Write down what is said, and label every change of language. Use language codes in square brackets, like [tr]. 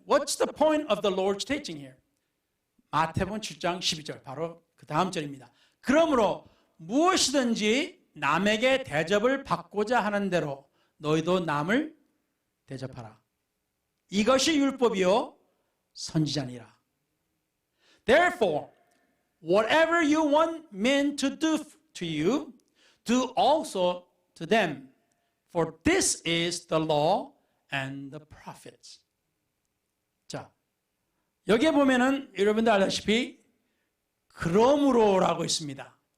[en] What's the point of the Lord's teaching here? [ko] 마태복음 7장 12절, 바로 그 다음 절입니다. 그러므로 무엇이든지 남에게 대접을 받고자 하는 대로 너희도 남을 대접하라. 이것이 율법이요 선지자니라. [en] Therefore, whatever you want men to do to you, do also to them. For this is the law and the prophets. [ko] 자, 여기에 보면은 여러분들 알다시피 그러므로라고 있습니다.